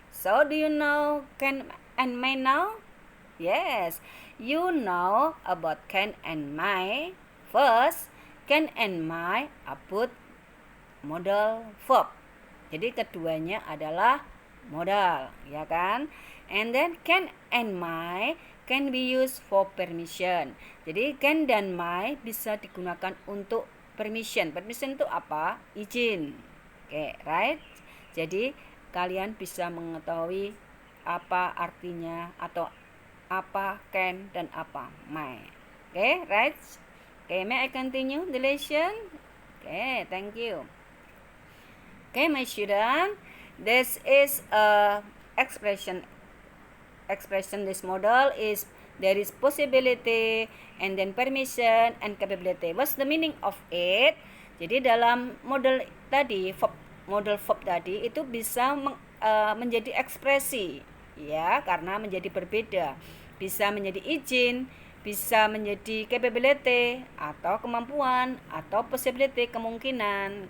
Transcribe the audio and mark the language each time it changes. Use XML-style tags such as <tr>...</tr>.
<en>So do you know can and may now? Yes, you know about can and may. First, can and may are put modal verb.</en> <id>Jadi keduanya adalah modal, ya kan?</id> <en>And then can and may can be used for permission.</en> <id>Jadi can dan may bisa digunakan untuk permission. Permission itu apa? Izin.</id> <en>Oke, right?</en> <id>Jadi kalian bisa mengetahui apa artinya atau apa can dan apa may.</id> <en>Oke, right? Oke, may I continue the lesson? Okay, thank you. Okay, my student, this is a expression. This model is there is possibility and then permission and capability. What's the meaning of it?</en> <id>Jadi dalam model tadi, model verb tadi itu bisa menjadi ekspresi, ya, karena menjadi berbeda. Bisa menjadi izin, bisa menjadi capability atau kemampuan atau possibility kemungkinan.</id>